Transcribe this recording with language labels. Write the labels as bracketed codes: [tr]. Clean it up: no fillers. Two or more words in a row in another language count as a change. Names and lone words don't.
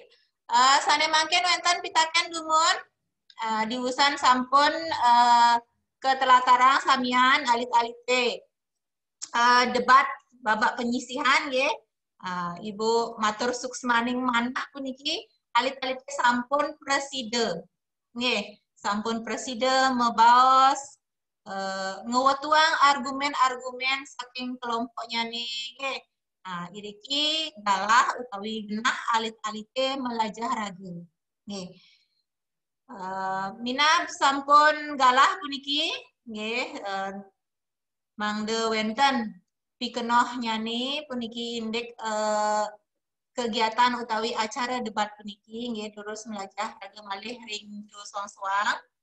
[ban] Sane mangken wonten pitaken dumun diusan sampun ketelatarang samian alit-alite debat babak penyisihan nggih. Ibu matur suksmaning manah puniki alit-alite sampun preside. Nggih, sampun preside mebaos ngewetuang argumen-argumen saking kelompoknya nih. Nah, iriki galah utawi genah alit-alite melajah raga. Nggih. Minab sampun galah puniki nggih mangde wenten pikenoh nyani puniki indek kegiatan utawi acara debat puniki nggih terus melajah raga malih ring suang-suang.